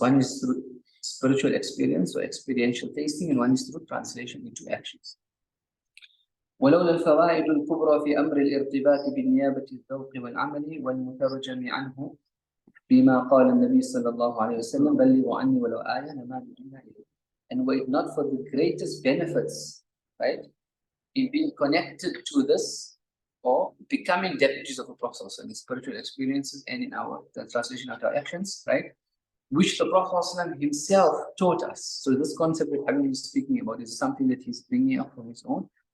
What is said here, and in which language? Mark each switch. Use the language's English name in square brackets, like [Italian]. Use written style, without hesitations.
[English] One is through spiritual experience or experiential tasting, and one is through translation into actions. [Arabic] ولولا الفوائد الكبرى في أمر الارتباط بالنيابة الذوق والعمل والمترجم عنه بما قال النبي صلى الله عليه وسلم بلغوا عني ولو آية لما دعينا إليه. [English] And were it not for the greatest benefits, right, in being connected to this or becoming deputies of the Prophet in spiritual experiences and in the translation of our actions, right, which the Prophet himself taught us. So this concept that Habib is speaking about is something that he's bringing up from his own.